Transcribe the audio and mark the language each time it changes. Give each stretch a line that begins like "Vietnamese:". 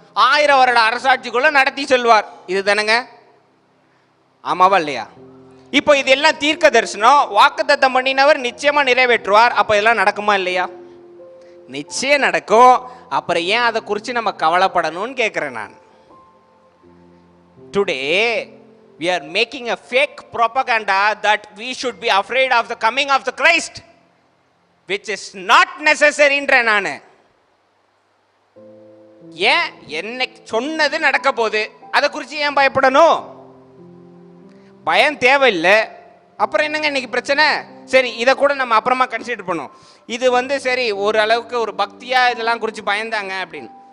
Tamil: 1000 வருட அரசாட்சிக்குள்ள நடத்தி செல்வார். இது தானங்க? ஆமாவா இல்லையா? இப்போ இதெல்லாம் தீர்க்க தரிசனம். வாக்குத்தத்தம் பண்ணினவர் நிச்சயமா நிறைவேற்றுவார். அப்ப இதெல்லாம் நடக்குமா இல்லையா? நிச்சயம் நடக்கும். அப்புறம் ஏன் அதை குறித்து நம்ம கவலைப்படணும்னு கேட்குறேன் நான்.
English: Today we are making a fake propaganda that we should be afraid of the coming of the Christ, which is not necessary
Tamil: ன்ற நான். ஏன் என்ன சொன்னது நடக்க போகுது, அதை குறித்து ஏன் பயப்படணும்? பயம் தேவையில்லை. அப்புறம் என்னங்க இன்னைக்கு பிரச்சனை? சரி, இதை கூட நம்ம அப்புறமா கன்சிடர் பண்ணுவோம். இது வந்து சரி, ஒரு அளவுக்கு ஒரு பக்தியா இதெல்லாம் குறித்து பயந்தாங்க அப்படின்னு.